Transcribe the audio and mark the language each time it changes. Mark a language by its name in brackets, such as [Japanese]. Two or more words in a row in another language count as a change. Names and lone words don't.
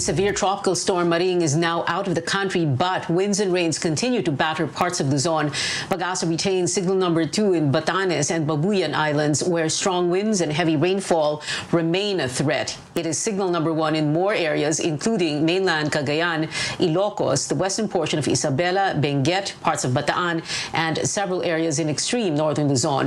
[English] Severe tropical storm Maring is now out of the country, but winds and rains continue to batter parts of Luzon. Pag-asa retains signal number 2 in Batanes and Babuyan Islands, where strong winds and heavy rainfall remain a threat. It is signal number 1 in more areas, including mainland Cagayan, Ilocos, the western portion of Isabela, Benguet, parts of Bataan, and several areas in extreme northern Luzon.